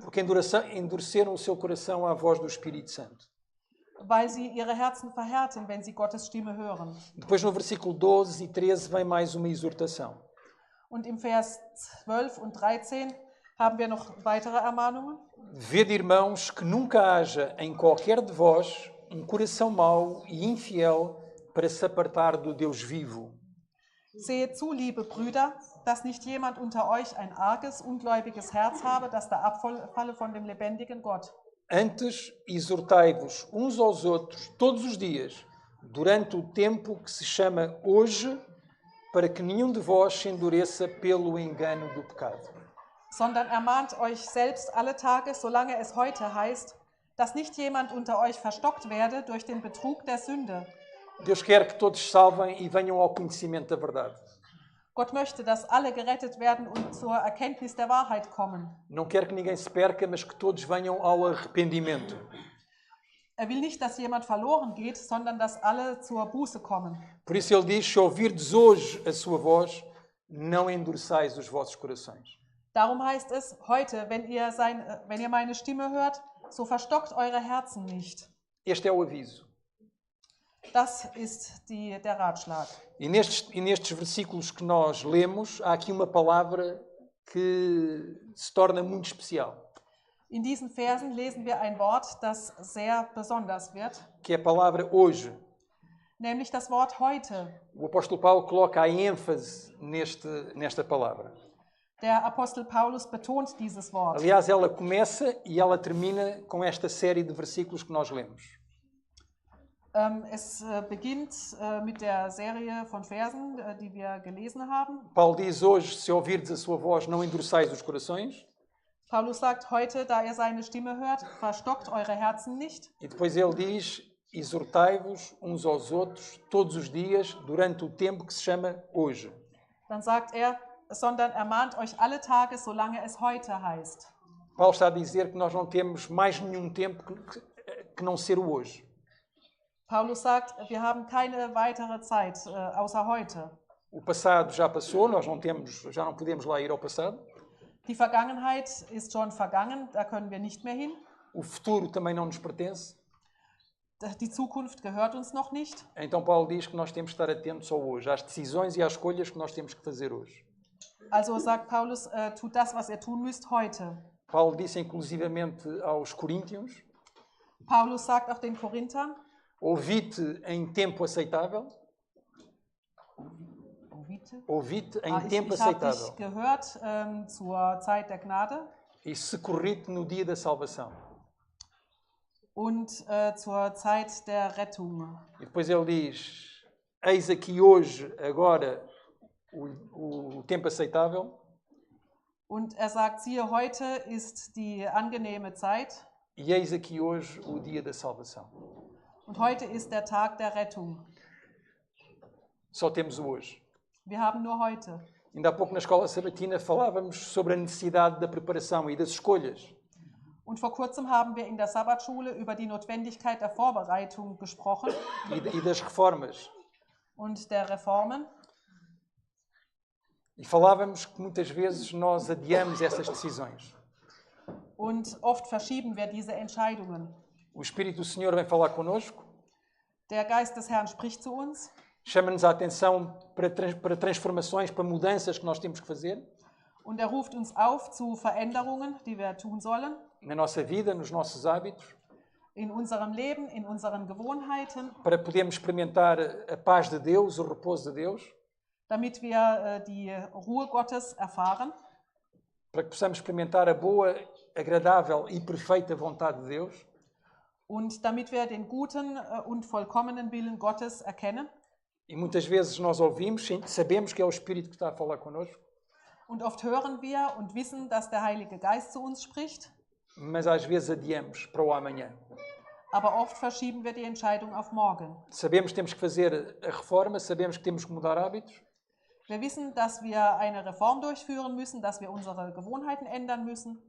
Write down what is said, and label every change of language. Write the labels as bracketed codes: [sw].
[pt] Porque endureceram o seu coração à voz do Espírito Santo. [de] weil sie ihre Herzen verhärten, wenn sie Gottes Stimme hören. [pt] Depois no versículo 12 e 13 vem mais uma exortação. [de] Und im Vers 12 und 13 haben wir noch weitere Ermahnungen. [pt] Vede, irmãos, que nunca haja em qualquer de vós um coração mau e infiel para se apartar do Deus vivo. [de] Seht zu, liebe Brüder, dass nicht jemand unter euch ein arges, ungläubiges Herz habe, das da abfalle von dem lebendigen Gott. [pt] Antes, exortai-vos uns aos outros todos os dias, durante o tempo que se chama hoje, para que nenhum de vós se endureça pelo engano do pecado. [de] Sondern ermahnt euch selbst alle Tage, solange es heute heißt, dass nicht jemand unter euch verstockt werde durch den Betrug der Sünde. [pt] Deus quer que todos salvem e venham ao conhecimento da verdade. [de] Gott möchte, dass alle gerettet werden und zur Erkenntnis der Wahrheit kommen. [pt] Não quer que ninguém se perca, mas que todos venham ao arrependimento. [de] Will nicht, dass jemand verloren geht, sondern dass alle zur Buße kommen. [pt] Por isso ele diz, se ouvirdes hoje a sua voz, não endureçais os vossos corações. [de] Darum heißt es, heute, wenn ihr meine Stimme hört, so verstockt eure Herzen nicht. [pt] Este é o aviso. [de] Das ist der Ratschlag. [pt] E nestes versículos que nós lemos, há aqui uma palavra que se torna muito especial. [de] In diesen Versen lesen wir ein Wort, das sehr besonders wird, [pt] Que é a palavra hoje. [de] nämlich das Wort heute. [pt] O apóstolo Paulo coloca a ênfase nesta palavra. [de] Der Apostel Paulus betont dieses Wort. [pt] Aliás, ela começa e ela termina com esta série de versículos que nós lemos. [de] Es beginnt mit der Serie von Versen, die wir gelesen haben. [pt] Paulo diz hoje, se ouvirdes a sua voz, não endureçais os corações. [de] Paulus sagt heute, da ihr seine Stimme hört, verstockt eure Herzen nicht. [pt] E depois ele diz, exortai-vos uns aos outros todos os dias durante o tempo que se chama hoje. [de] Dann sagt er, sondern ermahnt euch alle Tage, solange es heute heißt. [pt] Paulo está a dizer que nós não temos mais nenhum tempo que não ser o hoje. [de] Paulus sagt, wir haben keine weitere Zeit außer heute. [pt] O passado já passou, já não podemos lá ir ao passado. [de] Die Vergangenheit ist schon vergangen, da können wir nicht mehr hin. [pt] O futuro também não nos pertence. [de] Die Zukunft gehört uns noch nicht. [pt] Então Paulo diz que nós temos que estar atentos ao hoje, às decisões e às escolhas que nós temos que fazer hoje. [de] Also sagt Paulus, tut das, was ihr tun müsst heute. [pt] Paulo disse inclusivamente aos coríntios, [de] Paulus sagt auch den Korinthern, [pt] ouvi-te em tempo aceitável. Ouvi-te em tempo [de] ich habe [pt] aceitável. [de] dich gehört zur Zeit der Gnade [pt] E socorri-te no dia da salvação. [de] und zur Zeit der Rettung. [pt] E depois ele diz, eis aqui hoje, agora, o tempo aceitável. [de] Und er sagt, siehe, heute ist die angenehme Zeit [pt] E eis aqui hoje o dia da salvação. [de] und heute ist der Tag der Rettung. [pt] Só temos o hoje. [de] Wir haben nur heute. [pt] Ainda há pouco na escola sabatina falávamos sobre a necessidade da preparação e das escolhas. [de] Und vor kurzem haben wir in der Sabbatschule über die Notwendigkeit der Vorbereitung gesprochen [pt] E das reformas. [de] und der Reformen. [pt] E falávamos que muitas vezes nós adiamos essas decisões. [de] Und oft verschieben wir diese Entscheidungen. [pt] O Espírito do Senhor vem falar connosco, [de] Der Geist des Herrn spricht zu uns, [pt] chama-nos a atenção para transformações, para mudanças que nós temos que fazer [de] und er ruft uns auf zu Veränderungen, die wir tun sollen, [pt] na nossa vida, nos nossos hábitos, [de] in unserem Leben, in unseren Gewohnheiten, [pt] para podermos experimentar a paz de Deus, o repouso de Deus, [de] damit wir die Ruhe Gottes erfahren, [pt] para que possamos experimentar a boa, agradável e perfeita vontade de Deus. [de] und damit wir den guten und vollkommenen Willen Gottes erkennen. [pt] E muitas vezes nós ouvimos, sabemos que é o Espírito que está a falar connosco, [de] Und oft hören wir und wissen, dass der Heilige Geist zu uns spricht, [pt] mas às vezes adiamos para o amanhã. [de] aber oft verschieben wir die Entscheidung auf morgen. [pt] Sabemos que temos que fazer a reforma, sabemos que temos que mudar hábitos, [de] Wir wissen, dass wir eine Reform durchführen müssen, dass wir unsere Gewohnheiten ändern müssen.